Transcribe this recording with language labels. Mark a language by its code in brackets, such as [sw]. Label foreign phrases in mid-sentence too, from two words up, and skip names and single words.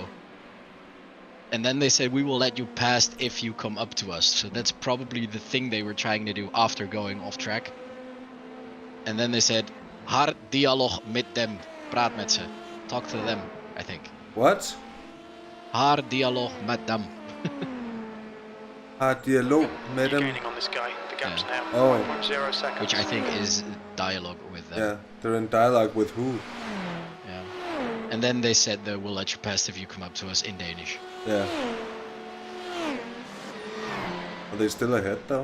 [en] And then they said we will let you pass if you come up to us. So that's probably the thing they were trying to do after going off track. And then they said, [nl] har dialoog met them, praat met ze. [en] Talk to them, I think. What? [nl] Har dialoog met them. [da] Har dialog med dem. [en] Gaining on this guy. The gap's now Oh. 1.0 seconds. Which I think is dialogue with them. Yeah, they're in dialogue with who? Yeah. And then they said that we'll let you pass if you come up to us in Danish. Yeah. Are they still ahead though?